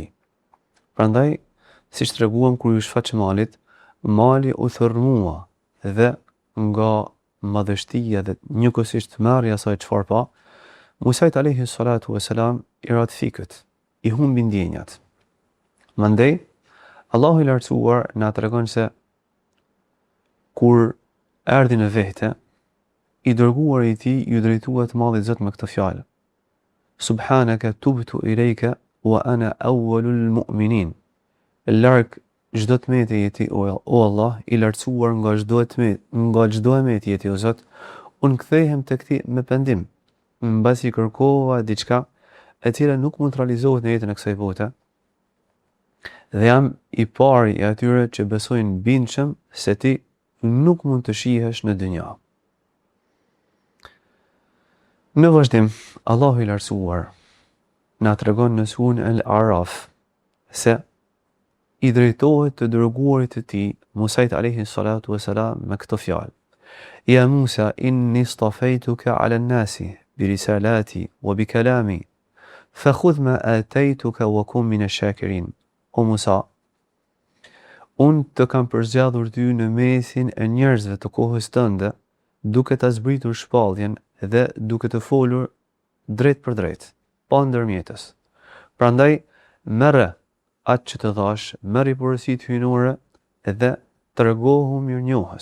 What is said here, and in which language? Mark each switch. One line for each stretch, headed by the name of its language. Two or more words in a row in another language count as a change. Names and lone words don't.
Albanian: Prandaj, siç treguam kur ju shfaq malit, mali u thërmua dhe nga madhështia dhe njëkohësisht marrja e asaj çfarë pa, Musa
Arabic: عليه الصلاة والسلام
Albanian: i rat fikët, i humbi ndjenjat. Mandej, Allahu i lartësuar na tregon se kur erdhi në vete, i dërguar i tij ju drejtua të Madhit Zot me këtë fjalë:
Arabic: سبحانك تبت إليك وأنا أول المؤمنين.
Albanian: Larg çdo tmet e jeti o Allah, i lartësuar nga çdo emet jeti o Zot, unë kthehem tek ti me pendim, mbasi kërkova diçka e cila nuk mund të realizohet në jetën e kësaj bote, dhe jam i pari i atyre që besojnë bindshëm se ti nuk mund të shihesh në dynja. Në vazhdim, Allahu i lartësuar na tregon në surën Al-Araf se i drejtohet të dërguarit të tij, Musait
Arabic: عليه الصلاة والسلام,
Albanian: me këtë fjalë:
Arabic: يا موسى إني اصطفيتك على الناس برسالاتي وبكلامي فخذ ما آتيتك وكن من الشاكرين.
Albanian: O Musa, unë të kam përzgjedhur ty në mesin e njerëzve të kohës tënde, duke ta zbritur shpalljen dhe duke të folur drejt për drejt, pa ndërmjetës. Prandaj, merre atë që të thash, merri porositë hyjnore dhe tregohu mirënjohës.